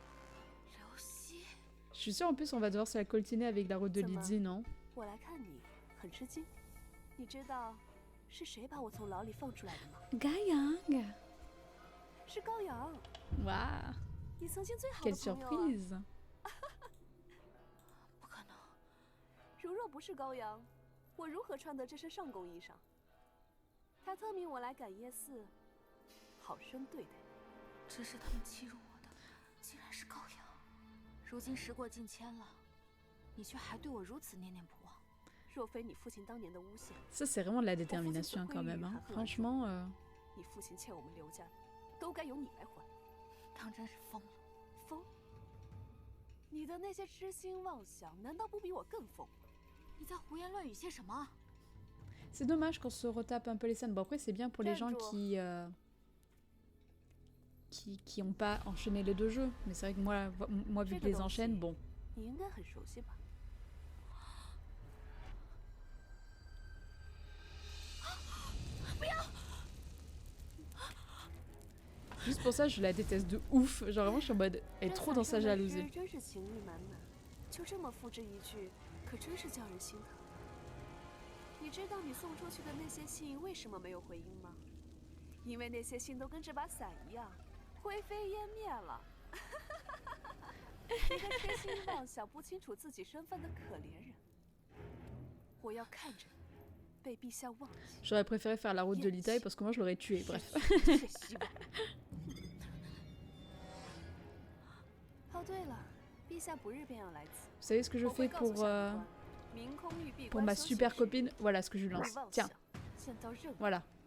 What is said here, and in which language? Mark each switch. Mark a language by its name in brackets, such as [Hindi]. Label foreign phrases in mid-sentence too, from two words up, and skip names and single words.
[French] Je suis sûre en plus on va devoir se la coltiner avec la route de Lydie, non? Gaiyang. Waouh. Quelle surprise. [Chinese] 如若不是高阳，我如何穿得这身上宫衣裳？他特命我来赶夜寺，好生对待。这是他们欺辱我的，竟然是高阳。如今时过境迁了，你却还对我如此念念不忘。若非你父亲当年的诬陷， [French] Ça c'est vraiment de la détermination quand même, hein. Franchement. [Chinese] 你父亲欠我们刘家的，都该由你来还。当真是疯了，疯？你的那些痴心妄想，难道不比我更疯？ [French] C'est dommage qu'on se retape un peu les scènes. Bon après c'est bien pour les gens qui ont pas enchaîné les deux jeux. Mais c'est vrai que moi vu que les enchaîne, bon. Juste pour ça je la déteste de ouf. Genre vraiment je suis en mode elle est trop dans sa jalousie. [Chinese] 可真是叫人心疼。你知道你送出去的那些信为什么没有回音吗？因为那些信都跟这把伞一样，灰飞烟灭了。一个痴心妄想、不清楚自己身份的可怜人，我要看着被陛下忘记。 [French] J'aurais préféré faire la route de l'Italie parce que moi je l'aurais tué. Bref. [Chinese] 哦，对了。 [French] Vous savez ce que je fais pour ma super copine? Voilà ce que je lui lance. Tiens. Voilà.